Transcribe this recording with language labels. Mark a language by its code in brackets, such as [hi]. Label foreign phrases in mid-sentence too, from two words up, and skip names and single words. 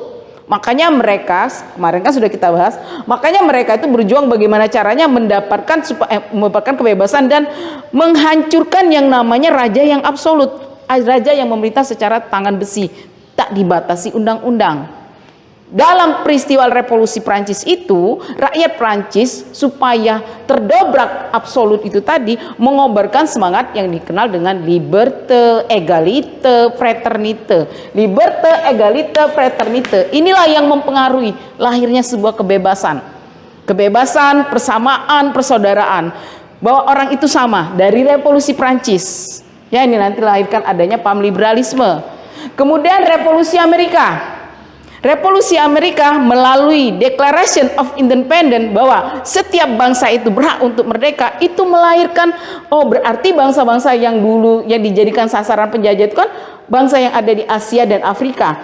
[id] Makanya mereka, kemarin kan sudah kita bahas, makanya mereka itu berjuang bagaimana caranya mendapatkan kebebasan dan menghancurkan yang namanya raja yang absolut, raja yang memerintah secara tangan besi, tak dibatasi undang-undang. Dalam peristiwa revolusi Prancis itu, rakyat Prancis supaya terdobrak absolut itu tadi mengobarkan semangat yang dikenal dengan [fr] liberté, égalité, fraternité. Liberté, égalité, fraternité. [id] Inilah yang mempengaruhi lahirnya sebuah kebebasan. Kebebasan, persamaan, persaudaraan. Bahwa orang itu sama dari revolusi Prancis. Ya, ini nanti lahirkan adanya paham liberalisme. Kemudian revolusi Amerika. Revolusi Amerika melalui Declaration of Independence bahwa setiap bangsa itu berhak untuk merdeka, itu melahirkan, oh berarti bangsa-bangsa yang dulu yang dijadikan sasaran penjajah itu kan bangsa yang ada di Asia dan Afrika.